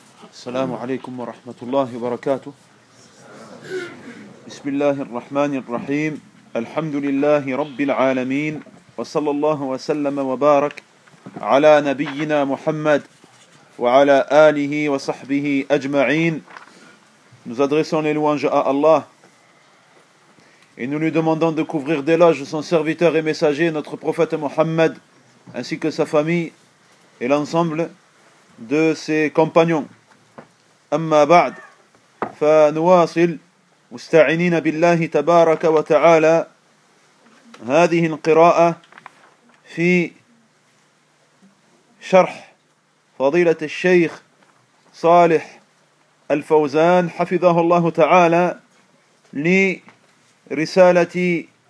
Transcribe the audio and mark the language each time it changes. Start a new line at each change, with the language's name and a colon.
Arabic: السلام عليكم ورحمة الله وبركاته. بسم الله الرحمن الرحيم. الحمد لله رب العالمين، وصلى الله وسلم وبارك على نبينا محمد وعلى آله وصحبه أجمعين.
French: Nous adressons les louanges à Allah et nous lui demandons de couvrir des loges son serviteur et messager, notre prophète Mohammed, ainsi que sa famille et l'ensemble de ses compagnons.
Arabic: أما بعد فنواصل مستعينين بالله تبارك وتعالى هذه القراءة في شرح فضيلة الشيخ صالح الفوزان حفظه الله تعالى لرسالة